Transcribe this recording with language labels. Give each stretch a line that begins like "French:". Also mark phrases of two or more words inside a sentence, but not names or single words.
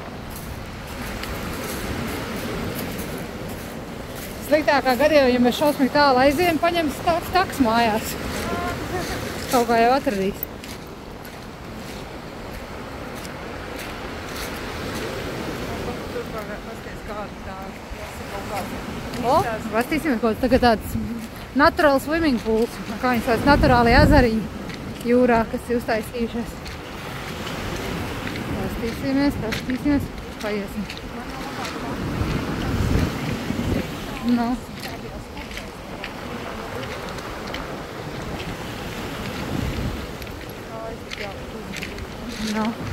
Latvian: Sliktākā gadījumā, ja mēs šausmīgi tālu aiziem, paņems taks mājās. Kaut kā jau atradīs. Pastīsimies, ko tagad tāds
English: natural swimming pools,
Latvian: kā viņas tāds naturāli ezeriņi jūrā, kas ir uztaisījušies. Pastīsimies, paiesim. No. No.